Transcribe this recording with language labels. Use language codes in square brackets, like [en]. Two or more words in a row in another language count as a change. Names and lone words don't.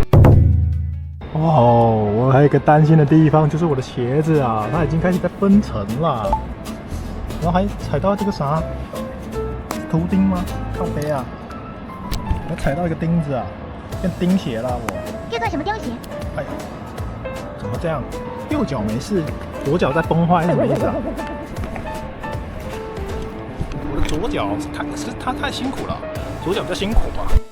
[zh] 哦，我還有一個擔心的地方，就是我的鞋子啊，它已經開始在分層了。然後還踩到這個啥圖釘嗎？靠背啊！我踩到一個釘子啊，變釘鞋了我。這算什麼釘鞋？哎呀，怎麼這樣？右腳沒事，左腳在崩壞是什麼意思啊？我的左腳它太辛苦了，左腳比較辛苦吧。